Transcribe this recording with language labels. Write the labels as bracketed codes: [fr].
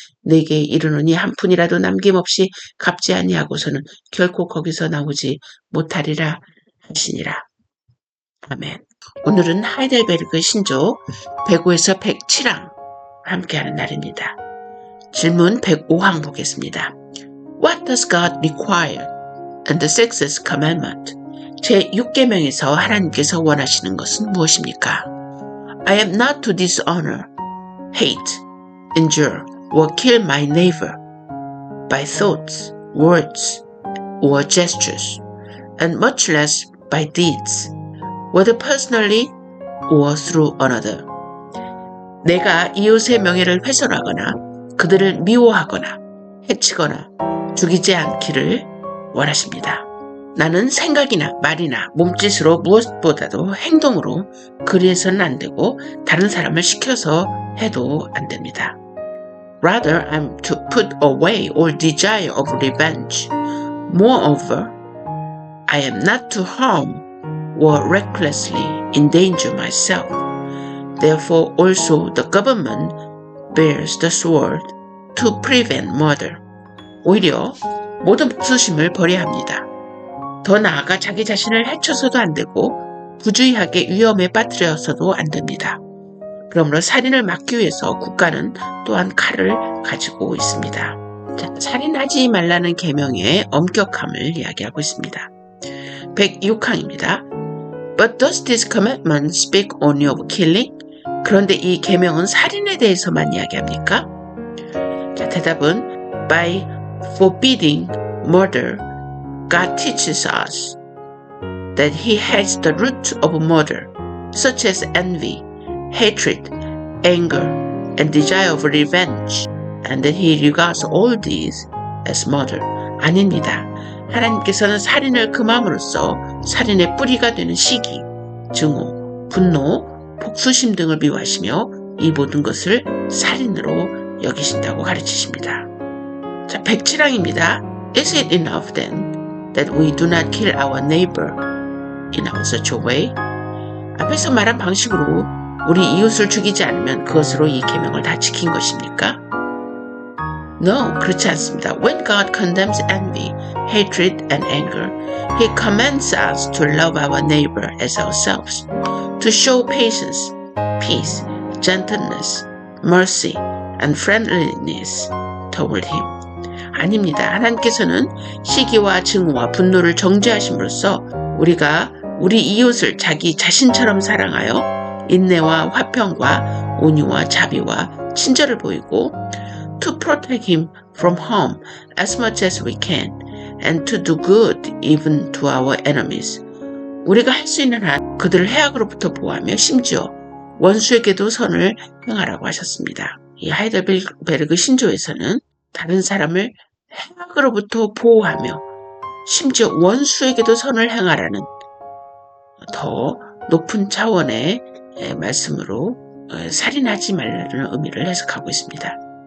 [ko] 내게 이르노니 한 푼이라도 남김없이 갚지 아니하고서는 결코 거기서 나오지 못하리라 하시니라. 아멘. 오늘은 하이델베르그 신조 105에서 107항 함께하는 날입니다. 질문 105항 보겠습니다. [en] What does God require in the sixth commandment? [ko] 제6계명에서 하나님께서 원하시는 것은 무엇입니까? [en] I am not to dishonor, hate, injure, or kill my neighbor by thoughts, words, or gestures, and much less by deeds, whether personally or through another. [ko] 내가 이웃의 명예를 훼손하거나 그들을 미워하거나 해치거나 죽이지 않기를 원하십니다. 나는 생각이나 말이나 몸짓으로 무엇보다도 행동으로 그리해서는 안 되고 다른 사람을 시켜서 해도 안 됩니다. [en] Rather, I'm to put away all desire of revenge. Moreover, I am not to harm or recklessly endanger myself. Therefore, also the government bears the sword to prevent murder. [ko] 오히려 모든 복수심을 버려야 합니다. 더 나아가 자기 자신을 해쳐서도 안 되고 부주의하게 위험에 빠뜨려서도 안 됩니다. 그러므로 살인을 막기 위해서 국가는 또한 칼을 가지고 있습니다. 자, 살인하지 말라는 계명의 엄격함을 이야기하고 있습니다. 106항입니다. [en] But does this commandment speak only of killing? [ko] 그런데 이 계명은 살인에 대해서만 이야기합니까? 자, 대답은 [en] By forbidding murder, God teaches us that He hates the root of murder, such as envy, hatred, anger, and desire of revenge, and that He regards all these as murder. [ko] 아닙니다. 하나님께서는 살인을 금함으로써 살인의 뿌리가 되는 시기, 증오, 분노, 복수심 등을 미워하시며 이 모든 것을 살인으로 여기신다고 가르치십니다. 자, 107항입니다. [en] Is it enough then that we do not kill our neighbor in such a way? [ko] 앞에서 말한 방식으로 우리 이웃을 죽이지 않으면 그것으로 이 계명을 다 지킨 것입니까? [en] No, [ko] 그렇지 않습니다. [en] When God condemns envy, hatred, and anger, He commands us to love our neighbor as ourselves, to show patience, peace, gentleness, mercy, and friendliness toward Him. [ko] 아닙니다. 하나님께서는 시기와 증오와 분노를 정죄하심으로써 우리가 우리 이웃을 자기 자신처럼 사랑하여 인내와 화평과 온유와 자비와 친절을 보이고 [en] to protect him from harm as much as we can and to do good even to our enemies. [ko] 우리가 할 수 있는 한 그들을 해악으로부터 보호하며 심지어 원수에게도 선을 행하라고 하셨습니다. 이 하이델베르그 신조에서는 다른 사람을 해악으로부터 보호하며 심지어 원수에게도 선을 행하라는 더 높은 차원의 말씀으로 살인하지 말라는 의미를 해석하고 있습니다.